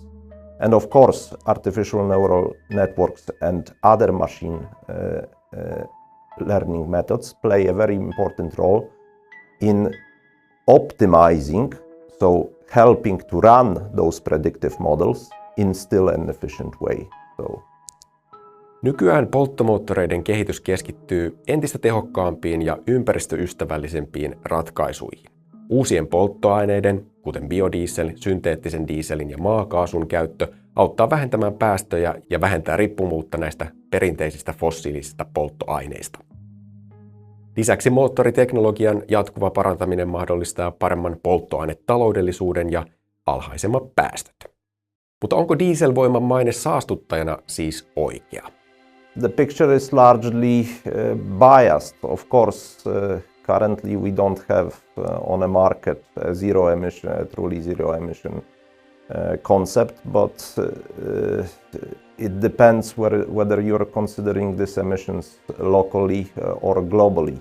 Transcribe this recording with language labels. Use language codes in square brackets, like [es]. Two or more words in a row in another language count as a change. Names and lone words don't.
[en] And of course, artificial neural networks and other machine learning methods play a very important role in optimizing, so helping to run those predictive models in still an efficient way. So. [fi] Nykyään polttomoottoreiden kehitys keskittyy entistä tehokkaampiin ja ympäristöystävällisempiin ratkaisuihin. Uusien polttoaineiden, kuten biodiesel, synteettisen dieselin ja maakaasun käyttö auttaa vähentämään päästöjä ja vähentää riippumuutta näistä perinteisistä fossiilisista polttoaineista. Lisäksi moottoriteknologian jatkuva parantaminen mahdollistaa paremman polttoainetaloudellisuuden ja alhaisemmat päästöt. Mutta onko dieselvoiman maine saastuttajana siis oikea? [en] The picture is largely biased. Of course, currently we don't have on a market a zero emission, a truly zero emission concept, but it depends whether you're considering these emissions locally or globally.